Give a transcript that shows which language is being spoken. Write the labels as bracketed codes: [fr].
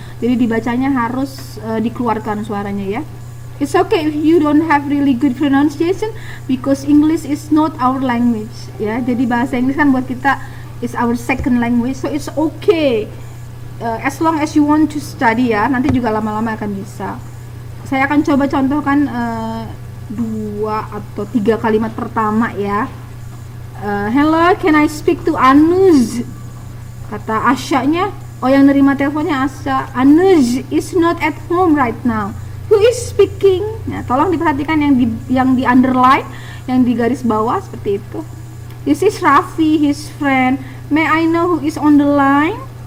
[id] Jadi dibacanya harus dikeluarkan suaranya ya. [en] It's okay if you don't have really good pronunciation because English is not our language ya. [id] Jadi bahasa Inggris kan buat kita [en] is our second language, so it's okay as long as you want to study ya. [id] Nanti juga lama-lama akan bisa. Saya akan coba contohkan 2 atau 3 kalimat pertama ya. [en] Hello, can I speak to Anuj? [id] Kata Asya-nya, oh yang nerima teleponnya Asya. [en] Anuj is not at home right now. Who is speaking? [id] Nah, tolong diperhatikan yang di underline, yang di garis bawah seperti itu. [en] This is Raffi, his friend. May I know who is on the line?